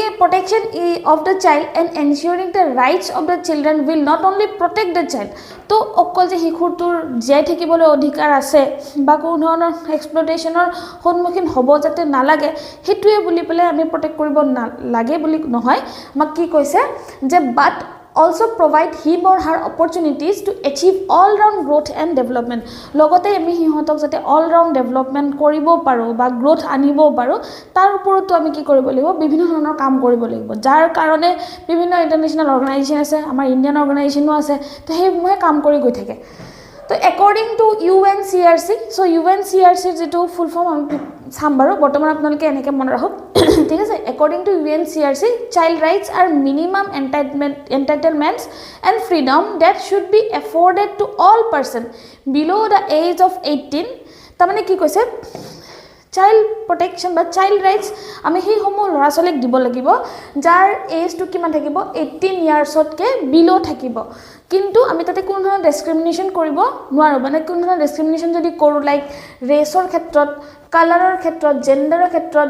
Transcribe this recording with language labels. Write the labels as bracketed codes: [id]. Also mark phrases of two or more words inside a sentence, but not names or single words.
[en] protection of the child and ensuring the rights of the children will not only protect the child [as] তো অকল যে শিশুটোৰ জীয়াই থাকিবলৈ অধিকাৰ আছে বা কোনো ধৰণৰ এক্সপ্লইটেশ্যনৰ সন্মুখীন হ'ব যাতে নালাগে সেইটোৱে বুলি পেলাই আমি প্ৰটেক্ট কৰিব লাগে বুলি নহয় আমাক কি কৈছে যে বাট [en] also provide him or her opportunities to achieve all round growth and development [as] লগতে আমি হিহঁতক যাতে [en] all round development [as] কৰিব পাৰো বা গ্ৰোথ আনিব পাৰো তাৰ ওপৰতো আমি কি কৰিব লাগিব বিভিন্ন ধৰণৰ কাম কৰিব লাগিব যাৰ কাৰণে বিভিন্ন [en] international organisation [as] আছে আমাৰ [en] Indian organisation [as] আছে তো সেইসমূহে কাম কৰি গৈ থাকে তো [en] according to UNCRC [as] so UNCRC যেটো [en] full form [as] আমি চাম বাৰু বৰ্তমান আপোনালোকে এনেকৈ মনত ৰাখক ঠিক আছে [en] according to UNCRC child rights are minimum entitlements and freedom that should be afforded to all person below the age of 18 [as] তাৰমানে কি কৈছে [en] child protection [as] বা [en] child rights [as] আমি সেই সমূহ ল'ৰা ছোৱালীক দিব লাগিব যাৰ এজটো কিমান থাকিব 18 ইয়াৰ্ছতকে বিলো থাকিব কিন্তু আমি তাতে কোনো ধৰণৰ ডিসক্ৰিমিনেশন কৰিব নোৱাৰো মানে কোনো ধৰণৰ ডিসক্ৰিমিনেশন যদি কৰো লাইক ৰেছৰ ক্ষেত্ৰত কালাৰৰ ক্ষেত্ৰত জেন্ডাৰৰ ক্ষেত্ৰত